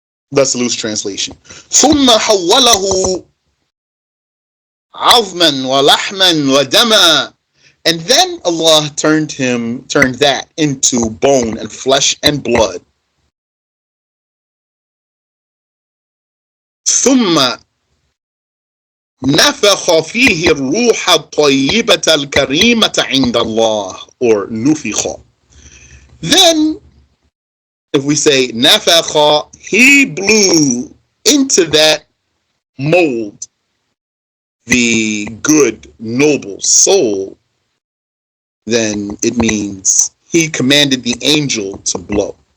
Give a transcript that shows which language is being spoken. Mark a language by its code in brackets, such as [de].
[en] That's a loose translation. [ar] ثم حوله عظما ولحما ودما. [en] And then Allah turned that into bone and flesh and blood. [ar] ثم نفخ فيه الروح الطيبة الكريمة عند الله, or نفخ. [en] Then, if we say نفخ, he blew into that mold the good, noble soul, then it means he commanded the angel to blow.